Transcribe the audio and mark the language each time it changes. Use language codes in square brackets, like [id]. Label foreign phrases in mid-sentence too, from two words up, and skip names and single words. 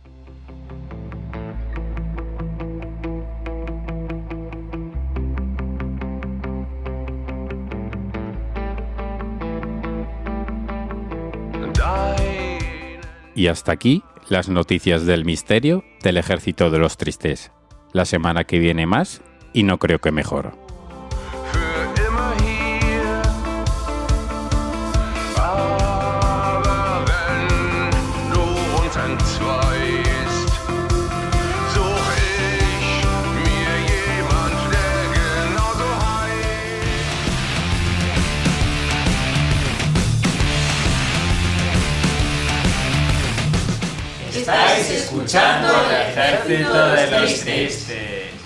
[es] Y hasta aquí las noticias del misterio del Ejército de los Tristes. La semana que viene más, y no creo que mejor. [de] Für immer hier. Aber wenn du uns entzweist, such ich mir jemand, der genauso heißt. [es] Estáis escuchando el Ejército de los Tristes.